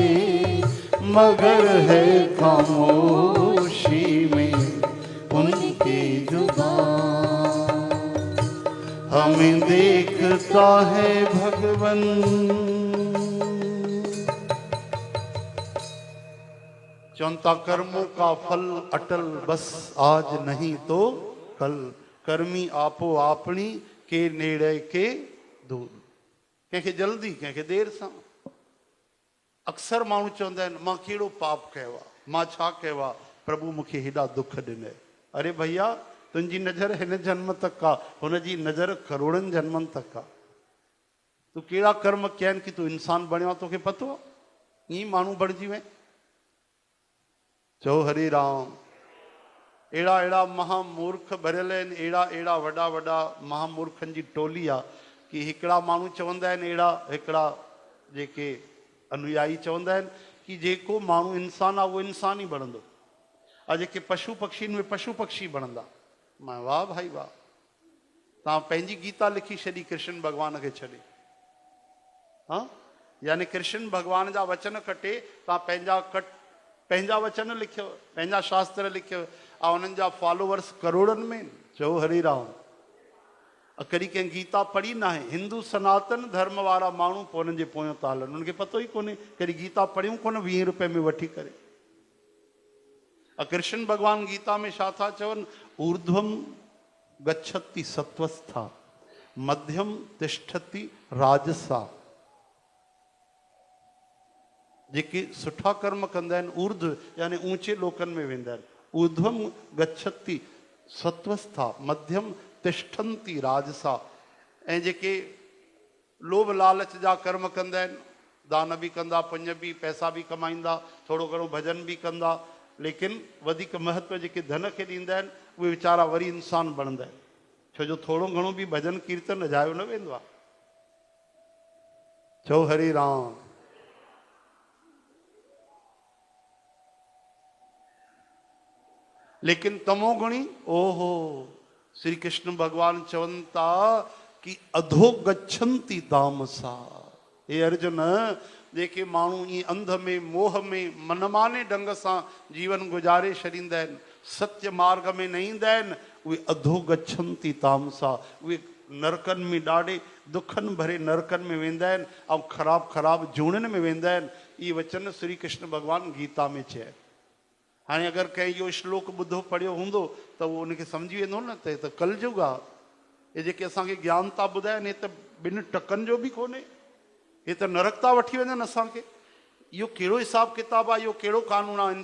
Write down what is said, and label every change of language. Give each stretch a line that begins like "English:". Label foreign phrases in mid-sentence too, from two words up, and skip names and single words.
Hindi: मगर है खामोशी में उनकी जुबान, हमें देखता है भगवन। चौंता कर्मों का फल अटल बस आज नहीं तो कल।
Punjabi: ਕਰਮੀ ਆਪੋ ਆਪਣੀ ਕੇ ਨੇੜੇ ਕੇ ਦੂਰ।
Sindhi: कंहिंखे जल्दी कंहिंखे देर सां। अक्सर माण्हू चवंदा आहिनि मां कहिड़ो पाप कयो आहे, मां छा कयो आहे, प्रभु मूंखे हेॾा दुख ॾिनई। अरे भैया तुंहिंजी नज़र हिन जन्म तक आहे, हुनजी नज़र करोड़नि जन्मनि तक आहे। तूं कहिड़ा कर्म कया आहिनि कि तूं इंसान बणियो आहे, तोखे पतो आहे? ईअं माण्हू बणिजी वञे। चओ हरे राम। अहिड़ा अहिड़ा महामूर्ख भरियल आहिनि, अहिड़ा अहिड़ा वॾा वॾा महामूर्खनि जी टोली आहे कि हिकिड़ा माण्हू चवंदा आहिनि, अहिड़ा हिकिड़ा जेके अनुयायी चवंदा आहिनि कि जेको माण्हू इंसान आहे उहो इंसान ई बणंदो, ऐं जेके पशु पक्षी में पशु पक्षी बणंदा। मां वाह भाई वाह, तव्हां पंहिंजी गीता लिखी छॾी कृष्ण भॻवान खे छॾे। हा, यानी कृष्ण भॻवान जा वचन कटे तव्हां पंहिंजा वचन लिखियो, पंहिंजा शास्त्र लिखियो, ऐं उन्हनि जा फॉलोवर्स करोड़नि में। चओ हरे राम। कॾहिं कंहिं गीता पढ़ी न आहे। हिंदू सनातन धर्म वारा माण्हू पोइ उन्हनि जे पोयां था हलनि, उन्हनि खे पतो ई कोन्हे, कॾहिं गीता पढ़ियूं कोन 20 रुपए में वठी करे। कृष्ण भगवान गीता में छा था चवनि?
Sanskrit: ऊर्ध्वम गच्छति सत्वस्था, मध्यम तिष्ठति राजसा।
Sindhi: जेके सुठा कर्म कंदा आहिनि ऊर्ध्व यानी ऊंचे लोकनि में वेंदा आहिनि।
Sanskrit: ऊर्ध्वम गच्छति सत्वस्था, मध्यम तिष्ठन्ति राजसा।
Sindhi: ऐं जेके लोभ लालच जा कर्म कंदा आहिनि, दान बि कंदा, पुण्य बि, पैसा बि कमाईंदा, थोरो घणो भॼन बि कंदा, लेकिन वधीक महत्व जेके धन खे ॾींदा आहिनि उहे वीचारा वरी इंसान बणंदा आहिनि। छो जो थोरो घणो बि भॼन कीर्तन अजायो न वेंदो आहे। चओ हरे राम। लेकिन तमोगुणी, ओहो, श्री कृष्ण भगवान चवनि था कि
Sanskrit: अधो गच्छन्ति तामसा।
Sindhi: हे अर्जुन, जेके माण्हू ईअं अंध में मोह में मनमाने ढंग सां जीवन गुज़ारे छॾींदा आहिनि, सत्य मार्ग में न ईंदा आहिनि, उहे
Sanskrit: अधो गच्छन्ति तामसा।
Sindhi: उहे नरकनि में ॾाढे दुखनि भरे नरकनि में वेंदा आहिनि ऐं ख़राब ख़राब जूणनि में वेंदा आहिनि। इहे वचन श्री कृष्ण भगवान गीता में चया। हाणे अगरि कंहिं इहो श्लोक ॿुधो पढ़ियो हूंदो त उहो उनखे सम्झी वेंदो न त कलयुग आहे। हे जेके असांखे ज्ञान था ॿुधाइनि, हे त ॿिनि टकनि जो बि कोन्हे। हे त नरक था वठी वञनि असांखे। इहो कहिड़ो हिसाबु किताबु आहे, इहो कहिड़ो कानून आहे?